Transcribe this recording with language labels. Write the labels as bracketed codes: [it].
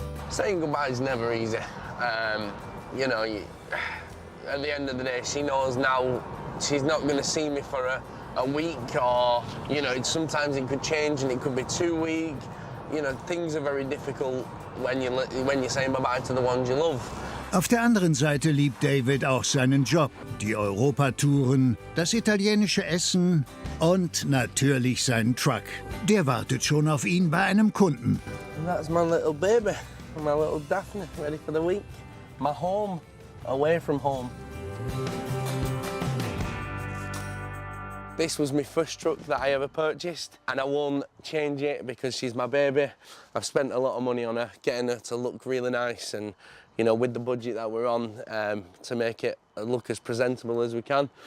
[en] Saying goodbye is never easy. You know, at the end of the day, she knows now she's not going to see me for a week, or, you know, sometimes it could change and it could be 2 weeks. You know, things are very difficult when you're saying bye-bye to the ones you love. [de] Auf der anderen Seite liebt David auch seinen Job, die Europatouren, das italienische Essen und natürlich seinen Truck. Der wartet schon auf ihn bei einem Kunden. [en] And that's my little baby, my little Daphne, ready for the week. My home, away from home. This was my first truck that I ever purchased, and I won't change it because she's my baby. I've spent a lot of money on her, getting her to look really nice, and, you know, with the budget that we're on, to make it look as presentable as we can.